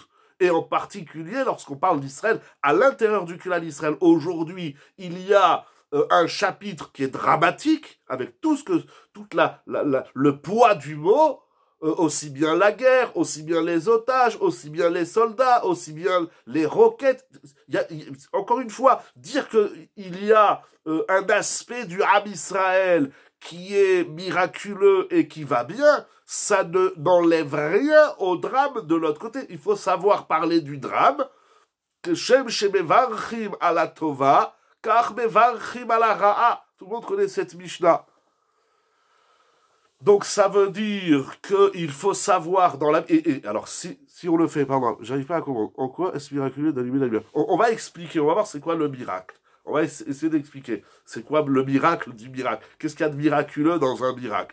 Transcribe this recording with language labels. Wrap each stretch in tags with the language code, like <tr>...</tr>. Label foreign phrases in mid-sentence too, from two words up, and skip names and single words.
<fr>Et en particulier, lorsqu'on parle d'Israël, à l'intérieur du clan d'Israël, aujourd'hui, il y a un chapitre qui est dramatique, avec tout le poids du mot, aussi bien la guerre, aussi bien les otages, aussi bien les soldats, aussi bien les roquettes. Encore une fois, dire qu'il y a un aspect du Ham Israël qui est miraculeux et qui va bien, ça n'enlève rien au drame de l'autre côté. Il faut savoir parler du drame, que</fr> <he>שם שמברכים על הטובה כך מברכים על הרעה.</he> <fr>Tout le monde connaît cette Mishnah. Donc ça veut dire qu'il faut savoir dans la... Et alors, si on le fait, pardon, j'arrive pas à comprendre. En quoi est-ce miraculeux d'allumer la lumière? On va expliquer, on va voir c'est quoi le miracle. On va essayer d'expliquer. C'est quoi le miracle du miracle? Qu'est-ce qu'il y a de miraculeux dans un miracle?</fr>